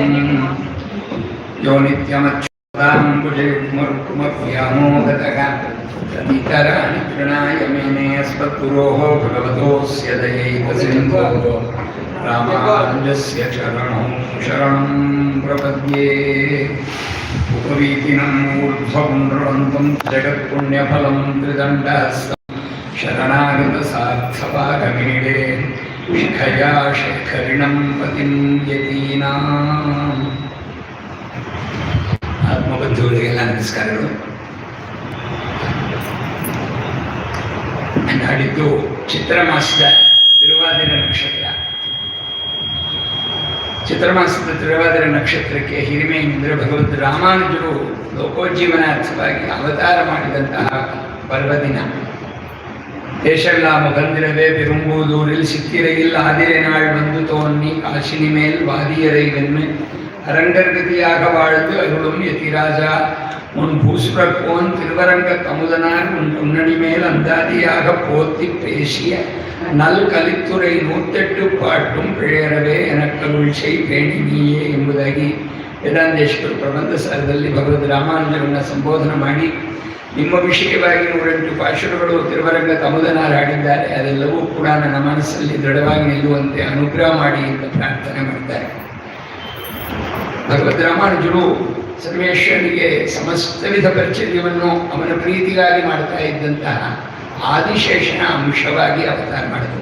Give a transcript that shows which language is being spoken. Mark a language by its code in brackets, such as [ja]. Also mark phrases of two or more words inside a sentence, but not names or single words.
[sa] यो नित्यमच्युतां भुजयुग्मरुक्मव्यामोहतः तदितराणि कृणाय मेने अस्मद्गुरोः भगवतोऽस्य दयैकसिन्धोः रामानुजस्य चरणौ शरणं प्रपद्ये। उपवीतिनं ऊर्ध्वपुण्ड्रवन्तं जगत्पुण्यफलं त्रिदण्डहस्तं शरणागतसार्थपाकमीडे शिखया शेखरिणं पतिं यतीनाम्। [kn] ಆತ್ಮಬಂಧುಗಳಿಗೆಲ್ಲ ನಮಸ್ಕಾರಗಳು. ನಾಡಿದ್ದು ಚಿತ್ರಮಾಸದ ತಿರುವಾದಿರ ನಕ್ಷತ್ರ. ಚಿತ್ರಮಾಸದ ತಿರುವಾದಿರ ನಕ್ಷತ್ರಕ್ಕೆ ಹಿರಿಮೆಯಿಂದ ಭಗವಂತ ರಾಮಾನುಜರು ಲೋಕೋಜ್ಜೀವನಾರ್ಥವಾಗಿ ಅವತಾರ ಮಾಡಿದಂತಹ ಪರ್ವದಿನ. [ta] ದೇಶೆಲ್ಲ ಬಂದಿರವೇ பெரும்பூதூரில் சித்திரையில் ஆதிரை நாள் வந்து தோன்றி காசினி மேல் வாதியரை வென்று அரங்கர்கதியாக வாழ்ந்து அருளும் யதிராஜா உன் பூசுரப்போன் திருவரங்க கமுதனார் உன் பொன்னணி மேல் அந்தாதியாக போத்தி பேசிய நல் கலித்துறை 108 பாட்டும் பிழையறவே எனக்கருள் செய் பேணಿ ನೀಯೇ [kn] ಎಂಬುದಾಗಿ ವೇದಾಂತೇಶ್ವರ ಪ್ರಬಂಧ ಸಾರದಲ್ಲಿ ಭಗವದ್ ರಾಮಾನುಜರನ್ನು ಸಂಬೋಧನೆ ಮಾಡಿ ನಿಮ್ಮ ವಿಷಯವಾಗಿ 108 ಪಾಶುರಗಳು ತಿರುವರಂಗ ಕಮುದನಾರ್ ಹಾಡಿದ್ದಾರೆ. ಅದೆಲ್ಲವೂ ಕೂಡ ನನ್ನ ಮನಸ್ಸಲ್ಲಿ ದೃಢವಾಗಿ ನಿಲ್ಲುವಂತೆ ಅನುಗ್ರಹ ಮಾಡಿ ಅಂತ ಪ್ರಾರ್ಥನೆ ಮಾಡ್ತಾರೆ. ಭಗವದ್ ರಾಮಾನುಜರು ಸರ್ವೇಶ್ವರನಿಗೆ ಸಮಸ್ತ ವಿಧ ಪರಿಚರ್ಯವನ್ನು ಅವನ ಪ್ರೀತಿಗಾಗಿ ಮಾಡ್ತಾ ಇದ್ದಂತಹ ಆದಿಶೇಷನ ಅಂಶವಾಗಿ ಅವತಾರ ಮಾಡಿದರು.